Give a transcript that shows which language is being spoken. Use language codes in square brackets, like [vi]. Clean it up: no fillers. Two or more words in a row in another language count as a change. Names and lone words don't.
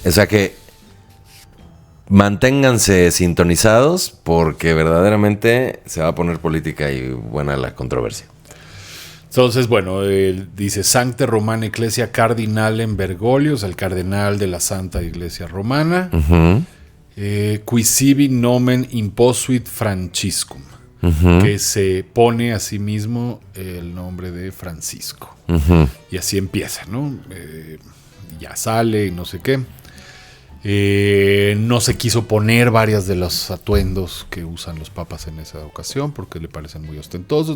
[es] O sea que manténganse sintonizados porque verdaderamente se va a poner política y buena la controversia. Entonces, bueno, él dice [la] Sancta Romana Ecclesia Cardinalem Bergoglio, [es] o sea, el cardenal de la Santa Iglesia Romana. Ujú, [la] Qui sibi nomen imposuit Franciscum, ujú, [es] que se pone a sí mismo el nombre de Francisco. ujú. Y así empieza, ¿no? Ya sale y no sé qué. No se quiso poner varias de los atuendos que usan los papas en esa ocasión porque le parecen muy ostentosos.